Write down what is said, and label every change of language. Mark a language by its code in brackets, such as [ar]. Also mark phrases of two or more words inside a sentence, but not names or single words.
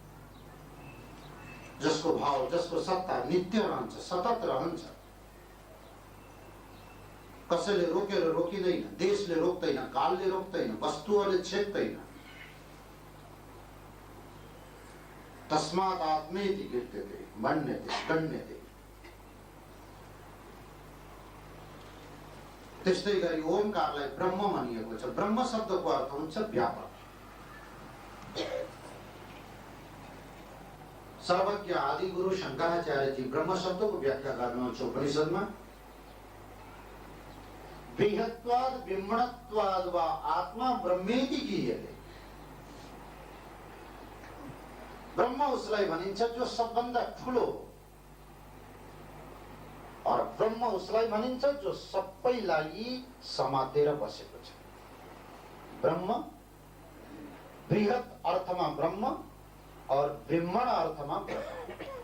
[ne] जसको भाव, जसको सत्ता नित्य रहन्छ, सतत रहन्छ। कसैले रोकेर रोकिँदैन, देशले रोक्दैन, कालले रोक्दैन, वस्तुहरूले छेक्दैन। [sa] तस्मात् आत्मेति कीर्त्यते मन्यते गण्यते। [ne] त्यस्तै गरी ओंकारलाई ब्रह्म भनिएको छ। ब्रह्म शब्दको अर्थ हुन्छ व्यापक। सर्वज्ञ आदि गुरु शंकराचार्य जी ब्रह्म शब्द को व्याख्या गर्नुहुन्छ उपनिषदमा। [sa] बृहत्वाद ब्रह्मणत्वाद वा आत्मा ब्रह्मेति गीयते। [ne] ब्रह्म उसलाई भनिन्छ जो सबभन्दा ठुलो और ब्रह्म उसलाई भनिन्छ जो सबैलाई समातेर बसेको छ। ब्रह्म बृहत अर्थमा ब्रह्म और ब्रह्मण अर्थमा ब्रह्म।